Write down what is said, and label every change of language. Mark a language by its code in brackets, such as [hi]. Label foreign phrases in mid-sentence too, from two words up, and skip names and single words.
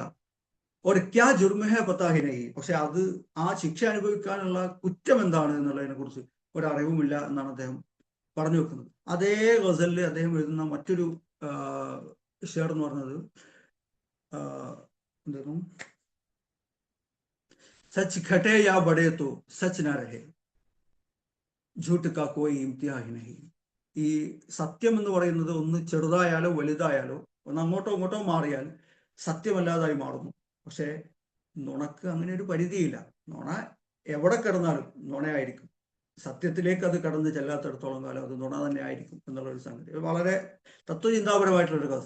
[ml] ഒരു [hi] क्या जुर्म है पता ही नहीं, [ml] പക്ഷെ അത് ആ ശിക്ഷ അനുഭവിക്കാനുള്ള കുറ്റം എന്താണ് എന്നുള്ളതിനെ കുറിച്ച് ഒരറിവുമില്ല എന്നാണ് അദ്ദേഹം പറഞ്ഞു വെക്കുന്നത്. അതേ ഗസലിൽ അദ്ദേഹം എഴുതുന്ന മറ്റൊരു ഷെയർ എന്ന് പറഞ്ഞത് എന്തായിരുന്നു, [hi] सच घटे या बड़े तो सच ना रहे, झूठ का कोई इम्तिहान ही नहीं. [ml] ഈ സത്യം എന്ന് പറയുന്നത് ഒന്ന് ചെറുതായാലോ വലുതായാലോ ഒന്ന് അങ്ങോട്ടോ ഇങ്ങോട്ടോ മാറിയാൽ സത്യമല്ലാതായി മാറുന്നു. പക്ഷേ നുണക്ക് അങ്ങനെ ഒരു പരിധിയില്ല. നുണ എവിടെ കിടന്നാലും നുണയായിരിക്കും. സത്യത്തിലേക്ക് അത് കടന്ന് ചെല്ലാത്തിടത്തോളം കാലം അത് നുണ തന്നെ ആയിരിക്കും എന്നുള്ളൊരു സംഗതി വളരെ തത്വചിന്താപരമായിട്ടുള്ളൊരു ഗസൽ.